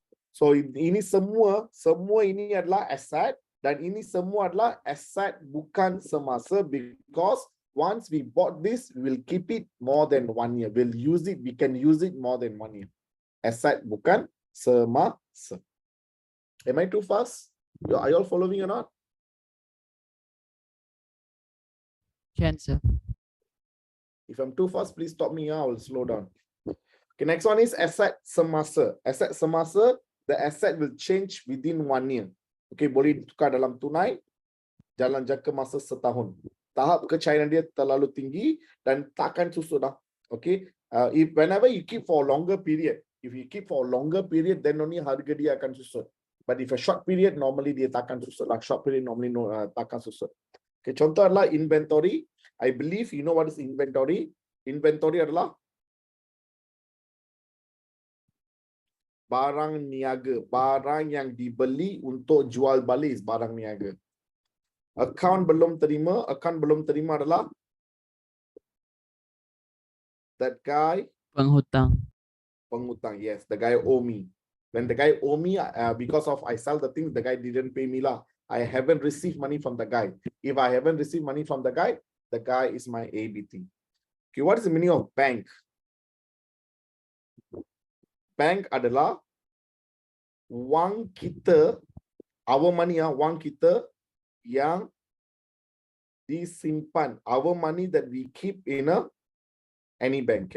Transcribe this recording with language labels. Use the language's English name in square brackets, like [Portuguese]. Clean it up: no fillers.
[Malay] So ini semua ini adalah aset dan ini semua adalah aset bukan semasa [English] because once we bought this, we will keep it more than 1 year. We'll use it, we can use it more than 1 year. [Malay] Aset bukan semasa. [English] Am I too fast? Are you all following or not? Can, sir. If I'm too fast, please stop me. I will slow down. Okay, next one is asset semasa. Asset semasa, the asset will change within 1 year. [Malay] Okay, boleh ditukar dalam tunai, dalam jangka masa setahun. Tahap kecairan dia terlalu tinggi dan takkan susut dah. [English] Okay, if whenever you keep for a longer period, if you keep for a longer period, then only [Malay] harga dia akan susut. [English] But if a short period, normally [Malay] dia takkan susut. [English] Like short period, normally [Malay] takkan susut. Okay, contoh adalah inventory. [English] I believe you know what is inventory. [Malay] Inventory adalah barang niaga. Barang yang dibeli untuk jual balik barang niaga. Account belum terima. Account belum terima adalah [English] that guy. [Malay] Penghutang. [English] Penghutang, yes. The guy owe me. When the guy owe me, because of I sell the thing, the guy didn't pay me lah. I haven't received money from the guy. If I haven't received money from the guy is my ABT. Okay, what is the meaning of bank? [Malay] Bank adalah wang kita, [English] our money, [Malay] wang kita yang disimpan. [English] Our money that we keep in any bank.